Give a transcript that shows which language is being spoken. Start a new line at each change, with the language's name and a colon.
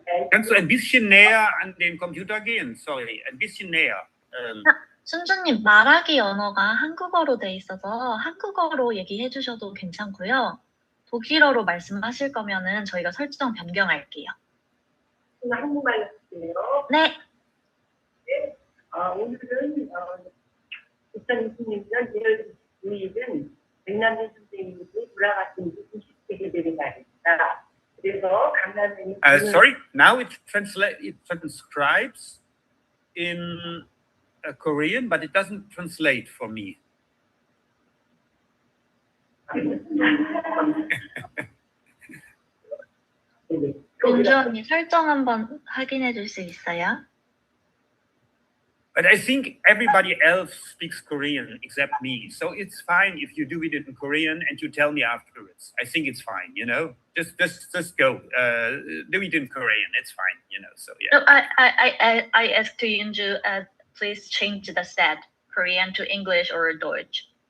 German: Kannst du ein bisschen näher an den Computer gehen? Sorry, ein bisschen näher.
Korean: 순주님, 말하기 언어가 한국어로 돼 있어서 한국어로 얘기해 주셔도 괜찮고요. 독일어로 말씀하실 거면은 저희가 설정 변경할게요. 한국말로 할게요. 네. 네. 오늘은 2020년 1월 29일은 백남준 선생님이 돌아가신 90세가 되는 날입니다. 그래서 강남에는
English: Sorry, now it transcribes in Korean, but it doesn't translate for me.
Korean: 윤주 언니 설정 한번 확인해 줄 수 있어요?
English: But I think everybody else speaks Korean except me. So it's fine if you do it in Korean and you tell me afterwards. I think it's fine, you know? Just go. Do it in Korean. It's fine, you know? So yeah. No, I asked to Yunju, please change the set Korean to English or Deutsch.